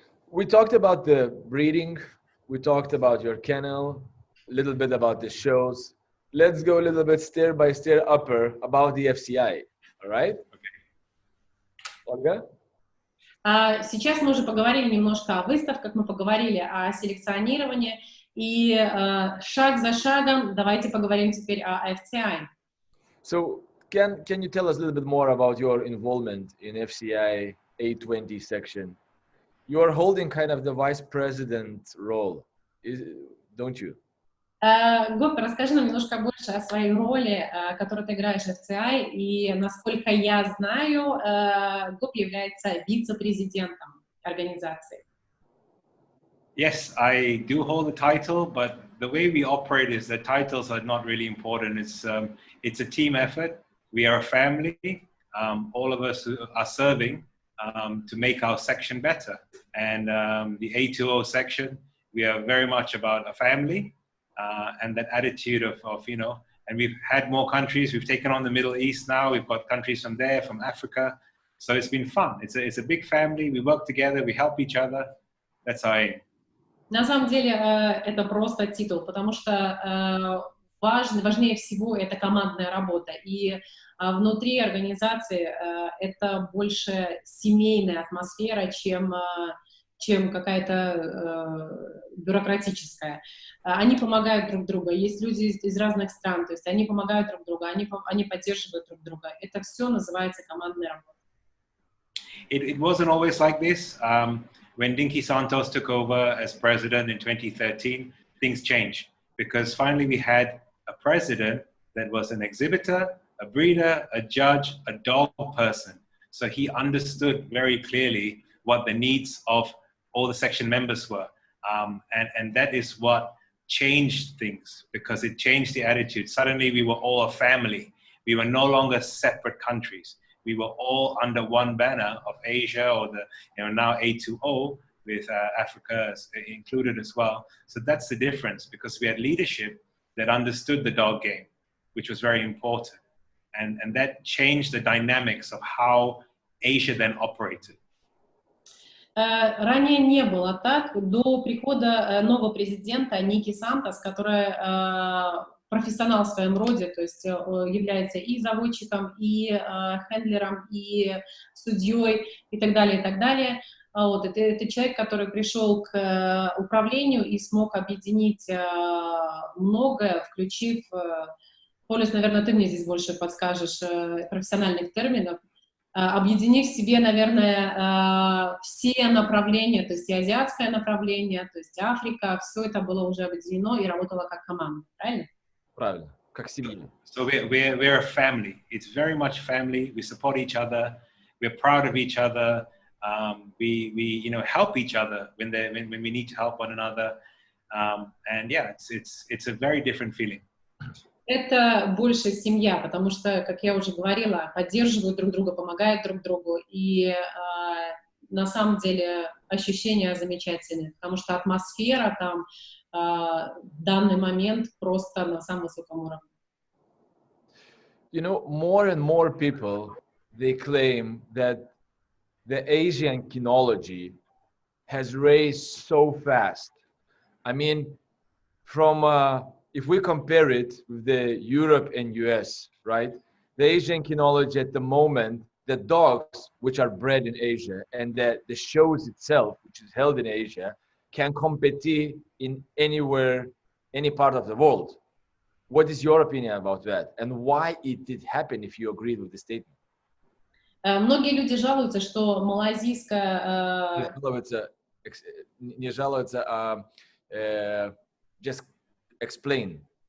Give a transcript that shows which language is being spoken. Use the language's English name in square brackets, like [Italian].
[English] We talked about the breeding, we talked about your kennel, a little bit about the shows. Let's go a little bit stair by stair upper about the FCI, all right? Olga? [Russian] Сейчас мы уже поговорили немножко о выставках, мы поговорили о селекционировании, и шаг за шагом давайте поговорим теперь о FCI. [English] So can you tell us a little bit more about your involvement in FCI A20 section? You are holding kind of the vice president role, don't you? [Russian] Гопи, расскажи нам немножко больше о своей роли, которую ты играешь в FCI, и, насколько я знаю, Гопи является вице-президентом организации. [English] Yes, I do hold the title, but the way we operate is that titles are not really important. It's a team effort. We are a family. All of us are serving to make our section better. And the A2O section, we are very much about a family. And that attitude of and we've had more countries. We've taken on the Middle East now. We've got countries from there, from Africa. So it's been fun. It's a big family. We work together. We help each other. That's our aim. [Russian] На самом деле это просто титул, потому что важнее всего это командная работа. И внутри организации это больше семейная атмосфера, чем какая-то бюрократическая. Они помогают друг другу. Есть люди из разных стран, то есть они помогают друг другу, они поддерживают друг друга. Это все называется командная работа. [English] It wasn't always like this. When Dinky Santos took over as president in 2013, things changed because finally we had a president that was an exhibitor, a breeder, a judge, a dog person. So he understood very clearly what the needs of all the section members were. And that is what changed things because it changed the attitude. Suddenly we were all a family. We were no longer separate countries. We were all under one banner of Asia or now A2O with Africa included as well. So that's the difference because we had leadership that understood the dog game, which was very important. And that changed the dynamics of how Asia then operated. [Russian] Ранее не было так. До прихода нового президента Ники Сантос, который профессионал в своем роде, то есть является и заводчиком, и хендлером, и судьей, и так далее, и так далее. Вот, это человек, который пришел к управлению и смог объединить многое, включив, Полюс, наверное, ты мне здесь больше подскажешь профессиональных терминов, объединив в себе, наверное, все направления, то есть и азиатское направление, то есть Африка, все это было уже объединено и работало как команда, правильно? Правильно, как семья. [English] So we're a family. It's very much family. We support each other. We're proud of each other. We help each other when we need to help one another. And yeah, it's a very different feeling. [Russian] Это больше семья, потому что, как я уже говорила, поддерживают друг друга, помогают друг другу, и на самом деле ощущения замечательные, потому что атмосфера там в данный момент просто на самом высоком уровне. [English] You know, more and more people, they claim that the Asian kinology has raised so fast. I mean, from if we compare it with the Europe and US, right? The Asian kinology at the moment, the dogs which are bred in Asia and the shows itself, which is held in Asia, can compete in anywhere, any part of the world. What is your opinion about that? And why it did happen if you agreed with the statement? [Russian] Многие люди жалуются, что малазийская... Не жалуются, [English] just explain.